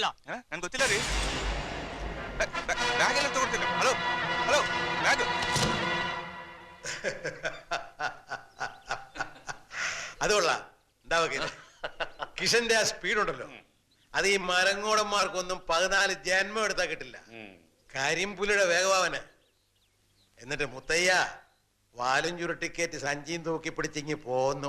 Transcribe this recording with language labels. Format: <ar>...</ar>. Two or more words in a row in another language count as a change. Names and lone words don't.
<kn>ನನ್ಗೆ ಗೊತ್ತಿಲ್ಲ ರೀ. ಬ್ಯಾಗ್ ಎಲ್ಲ ತಗೊಳ್ತೀನಿ. ಹಲೋ ಹಲೋ, ಬ್ಯಾಗ್.</kn> <ml>അത് കൊള്ളാം. എന്താ കിഷന്റെ ആ സ്പീഡ് ഉണ്ടല്ലോ, അത് ഈ മരങ്ങോടന്മാർക്കൊന്നും 14 ജന്മം എടുത്താൽ കിട്ടില്ല. കരിമ്പുലിയുടെ വേഗവാവന്. എന്നിട്ട് മുത്തയ്യ വാലും ചുരുട്ടിക്കേറ്റ് സഞ്ചിയും തൂക്കി പിടിച്ചിങ്ങി പോന്നു.</ml>